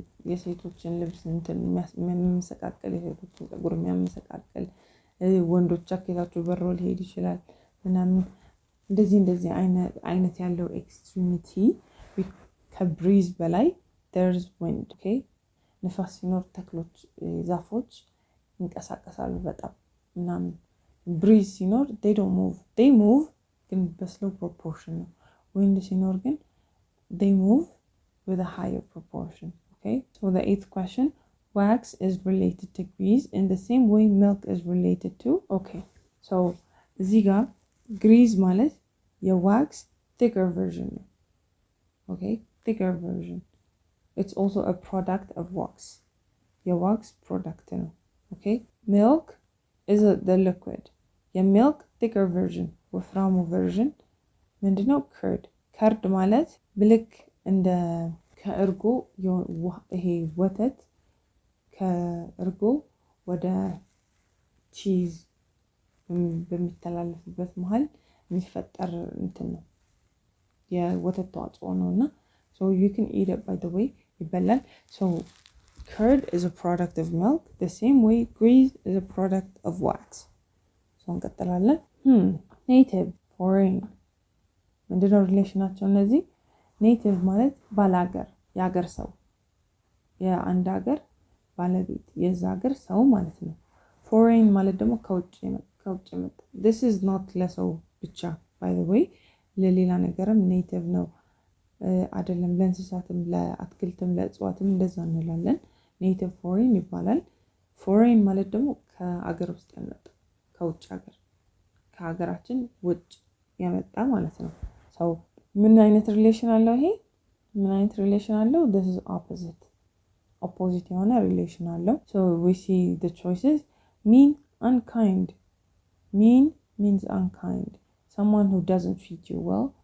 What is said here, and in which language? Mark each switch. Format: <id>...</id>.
<am>የሴቶችን ልብስ እንትን የሚያመሰቃቅል የሴቶችን ፀጉር የሚያመሰቃቅል ወንዶች ጃኬታቸው በሮ ሊሄድ ይችላል ምናምን እንደዚህ አይነት ያለው ኤክስትሪሚቲ ከብሪዝ በላይ</am> <en>there's wind.</en> <am>Okay? ንፋስ ሲኖር ተክሎች ዛፎች ይንቀሳቀሳሉ በጣም ምናምን ብሪዝ ሲኖር they move ግን በስሎw proportion ነው። wind ሲኖር ግን</am> <en>they move with a higher proportion. Okay? So the 8th question, wax is related to grease in the same way milk is related to. Okay. So</en> <am>እዚህ ጋር</am> <en>grease ማለት የwax thicker version. Okay? Thicker version. It's also a product of wax. Your wax product. Okay? Milk is the liquid. Your milk thicker version.</en> <am>ወፍራሙ</am> <en>version.</en> <am>ምንድነው? curd ማለት ብልክ እንደ ከእርጎ ይሄ ወተት ከእርጎ ወደ ቺዝ በሚተላለፍበት መሃል የሚፈጠር እንትን ነው የወተት ተዋጽኦ ነውና</am> <en>so you can eat it by the way</en> <am>ይበላል.</am> <en>So curd is a product of milk the same way grease is a product of wax.</en> <am>so እንቀጥላለን. native foreign ምንድነው ሪሌሽናቸው እነዚህ? native ማለት ባላገር ያገር ሰው የአንድ ሀገር ባለቤት የዛ ሀገር ሰው ማለት ነው። foreign ማለት ደግሞ ከውጭ መጣ</am> <en>this is not</en> <am>ለሰው ብቻ by the way ለሌላ ነገርም native ነው አይደለም ለእንስሳትም ለአትክልትም ለእጽዋትም እንደዛ እንላለን። native foreign ይባላል። foreign ማለት ደግሞ ከሀገር ውስጥ ያመጣ ከውጭ ሀገር ከሀገራችን ውጭ ያመጣ ማለት ነው። so ምን አይነት ሪሌሽን አለው ይሄ? ምን አይነት ሪሌሽን አለው?</am> <en>this is opposite</en> <am>የሆነ ሪሌሽን አለው።</am> <en>so we see the choices. mean unkind. mean means unkind. someone who doesn't treat you well.</en>